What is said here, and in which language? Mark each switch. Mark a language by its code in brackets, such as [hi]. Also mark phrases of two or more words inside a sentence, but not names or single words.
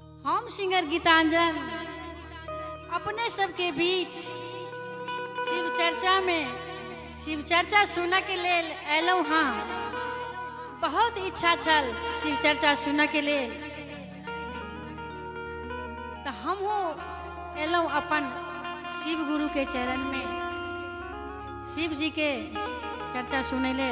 [mai] हम सिंगर गीतांजन अपने सबके बीच शिव चर्चा सुन के लेल एलौ। हाँ, बहुत इच्छा छल शिव चर्चा सुन के लेल, तो हम एलौ अपन शिव गुरु के चरण में शिव जी के चर्चा सुने ले।